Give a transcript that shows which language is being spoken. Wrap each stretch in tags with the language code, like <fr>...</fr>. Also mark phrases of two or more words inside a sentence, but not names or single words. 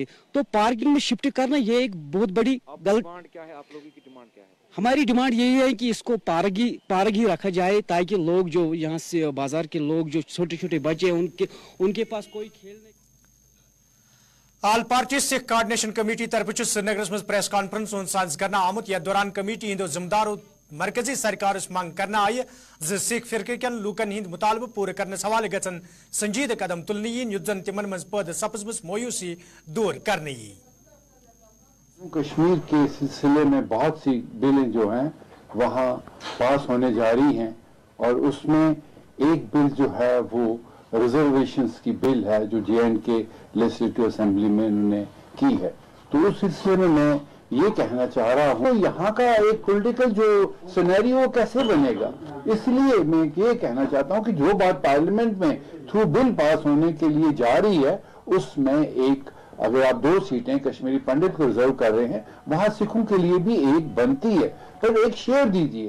<ur>تو پارکنگ میں شفٹ کرنا یہ ایک بہت بڑی غلط. کیا ہے آپ لوگوں کی ڈیمانڈ کیا ہے؟ ہماری ڈیمانڈ یہی ہے کہ اس کو پارک ہی رکھا جائے تاکہ لوگ جو یہاں سے بازار کے لوگ جو چھوٹے چھوٹے بچے ان کے پاس کوئی کھیل نہیں.</ur> <ks>آل پارٹی سکھ کوآرڈینیشن کمیٹی طرف سرینگرس مز</ks> <en>press conference</en> <ks>ساز کرنا آمت یتھ دوران کمیٹی ہندو ذمہ دارو مرکزی سرکارس منگ کرنا آئی سکھ فرقہ کن لوکن ہند مطالبہ پورے کرنس حوالے گھن سنجید قدم تلنے ین یت زن تمن مز پید سپزمس مویوسی دور کرنے یی.</ks> <ur>کشمیر کے سلسلے میں بہت سی بلیں جو ہیں وہاں پاس ہونے جاری ہیں اور اس میں ایک بل جو ہے وہ ریزرویشنز کی بل ہے جو JNK</ur> <en>legislative assembly</en> <ur>میں انہوں نے کی ہے. تو اس سلسلے میں یہ کہنا چاہ رہا ہوں یہاں کا ایک پولیٹیکل جو سینیریو کیسے بنے گا, اس لیے میں یہ کہنا چاہتا ہوں کہ جو بات پارلیمنٹ میں</ur> <en>through bill</en> <ur>پاس ہونے کے لیے جا رہی ہے اس میں ایک, اگر آپ 2 سیٹیں کشمیری پنڈت کو ریزرو کر رہے ہیں وہاں سکھوں کے لیے بھی ایک بنتی ہے, پر ایک شیئر دیجئے.</ur>